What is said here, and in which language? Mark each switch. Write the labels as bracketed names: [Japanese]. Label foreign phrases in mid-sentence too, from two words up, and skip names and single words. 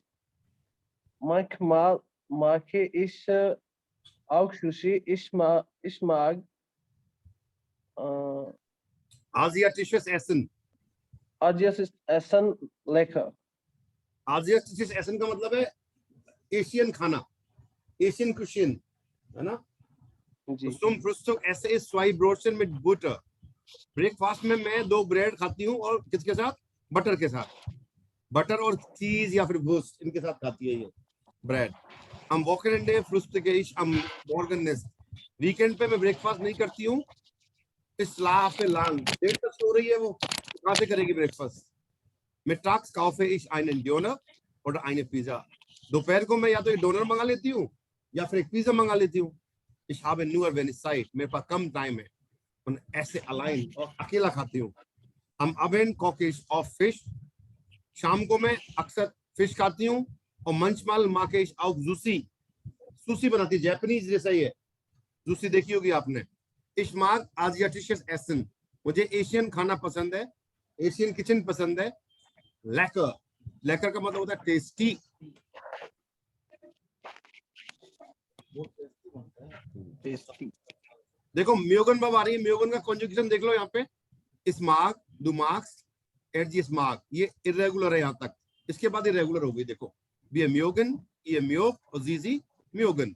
[German] Manchmal mache ich auch Sushi. Ich mag asiatisches Essen। asiatisches Essen lecker। asiatisches Essen [Hindi] का मतलब है एशियन खाना, एशियन कुशिन, है ना। [German] Zum Frühstück esse ich zwei Brötchen mit Butter। [Hindi] ब्रेकफास्ट में मैं 2 ब्रेड खाती हूँ, और किसके साथ? बटर के साथ। बटर और चीज या फिर वुर्स्ट, इनके साथ खाती है ये ब्रेड। [German] Am Wochenende frühstücke ich am Morgen nicht। [Hindi] वीकेंड पे मैं ब्रेकफास्ट नहीं करती हूँ। [German] इस schlafe lang, [Hindi] देर तक सो रही है वो, कहाँ से करेगी ब्रेकफास्ट? [German] Mittags kaufe ich einen Döner oder eine Pizza। [Hindi] दोपहर को मैं या तो एक डोनर मंगा लेती हूँ या फिर एक पिज्जा मंगा लेती हूँ। [German] Ich habe nur wenig Zeit, [Hindi] मेरे पास कम टाइम है, [German] und esse allein, [Hindi] और अकेला खाती हूँ। [German] Am Abend koche ich oft Fisch। [Hindi] शाम को मैं अक्सर फिश खाती हूँ, और [German] manchmal mache ich auch Sushi। [Hindi] सुशी बनाती है, जापानीज जैसा ही है, सुशी देखी होगी आपने। [German] Ich mag asiatisches Essen। [Hindi] मुझे एशियन खाना पसंद है, एशियन किचन पसंद है। Lecker, lecker का मतलब होता है टेस्टी। देखो म्योगन बब आ रही है, म्योगन का कॉन्जुगेशन देख लो यहाँ पे। [German] ich mag, du mag, er sie mag, [Hindi] ये इरेगुलर है यहाँ तक, इसके बाद इरेगुलर हो गई। [German] देखो wir mögen, ihr mögt और sie mögen.